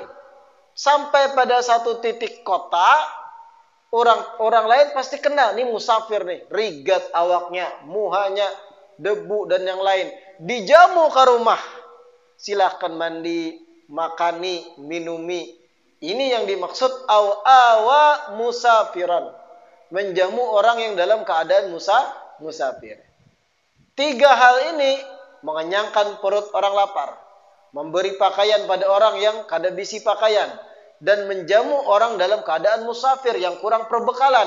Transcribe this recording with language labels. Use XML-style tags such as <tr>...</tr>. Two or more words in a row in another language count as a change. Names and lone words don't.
<id>Sampai pada satu titik kota, orang lain pasti kenal, nih musafir nih,</id> <bjn>rigat awaknya, muhanya,</bjn> <id>debu dan yang lain. Dijamu ke rumah, silahkan mandi, makani, minumi. Ini yang dimaksud</id> <ar>أو مسافرا,</ar> <id>menjamu orang yang dalam keadaan musafir. 3 hal ini mengenyangkan perut orang lapar, memberi pakaian pada orang yang</id> <bjn>kada bisi</bjn> <id>pakaian, dan menjamu orang dalam keadaan musafir yang kurang perbekalan.</id>